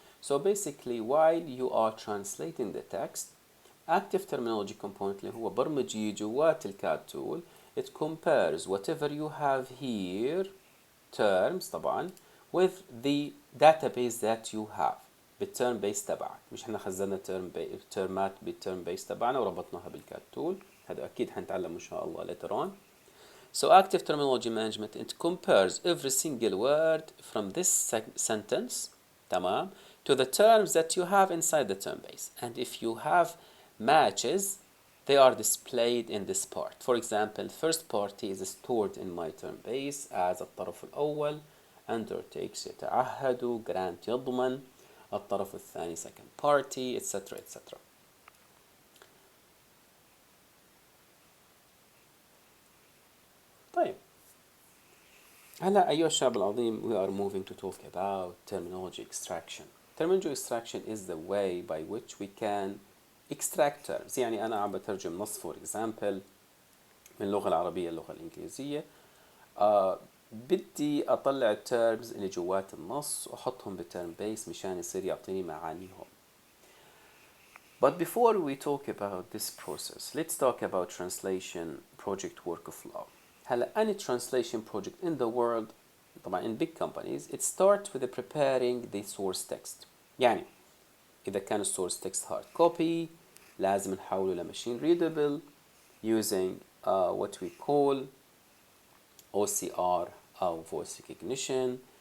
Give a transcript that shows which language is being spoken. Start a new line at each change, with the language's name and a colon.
English: So basically while you are translating the text, active terminology component
Arabic: اللي هو برمجي جوات الكاد
English: tool, it compares whatever you have here terms طبعا with the database that you have
Arabic: بالتيرم بيس تبعك. مش احنا خزنا تيرمات بالتيرم بيس تبعنا وربطناها بالكاد تول، هذا اكيد حنتعلم ان شاء الله
English: later on. So active terminology management, it compares every single word from this sentence تمام to the terms that you have inside the term base, and if you have matches they are displayed in this part. For example, first party is stored in my term base as الطرف الأول undertakes يتعهد grant يضمن، الطرف الثاني second party etc etc.
Arabic: طيب هلا أيها الشعب العظيم
English: we are moving to talk about terminology extraction. Terminology extraction is the way by which we can extract terms.
Arabic: يعني أنا عم بترجم نص
English: for example
Arabic: من اللغة العربية للغة الإنجليزية، بدي أطلع التيرمز اللي جوات النص وأحطهم بالتيرم بيس مشان يصير يعطيني معانيهم.
English: But before we talk about this process, let's talk about translation project workflow. هلا any translation project in the world طبعا in big companies it starts with preparing the source text. يعني إذا كان source text hard copy
Arabic: لازم نحوله ل
English: machine readable using what we call OCR أو voice recognition.